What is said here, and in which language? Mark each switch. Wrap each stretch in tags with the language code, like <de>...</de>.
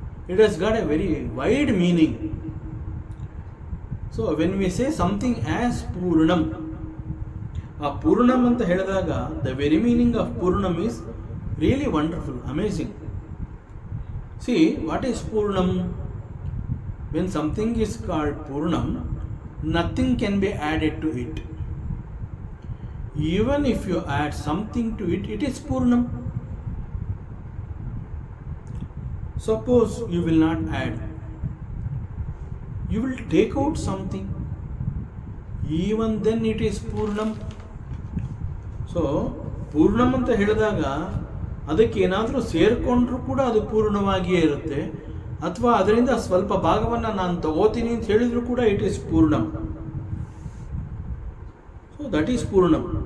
<en>It has got a very wide meaning. So when we say something as ಪೂರ್ಣಂ,</en> <kn>ಆ ಪೂರ್ಣಂ ಅಂತ ಹೇಳಿದಾಗ</kn> <en>The very meaning of ಪೂರ್ಣಂ is really wonderful, amazing. What is ಪೂರ್ಣಂ? When something is called ಪೂರ್ಣಂ, nothing can be added to it. Even if you add something to it, it is Purnam. Suppose you will not add, you will take out something, even then it is Purnam.</en> <kn>So ಪೂರ್ಣಂ ಅಂತ ಹೇಳಿದಾಗ ಅದಕ್ಕೆ ಏನಾದರೂ ಸೇರಿಕೊಂಡ್ರೂ ಕೂಡ ಅದು ಪೂರ್ಣವಾಗಿಯೇ ಇರುತ್ತೆ, ಅಥವಾ ಅದರಿಂದ ಸ್ವಲ್ಪ ಭಾಗವನ್ನು ನಾನು ತಗೋತೀನಿ ಅಂತ ಹೇಳಿದ್ರು ಕೂಡ</kn> <en>It is ಪೂರ್ಣಂ. So that is ಪೂರ್ಣಂ.</en>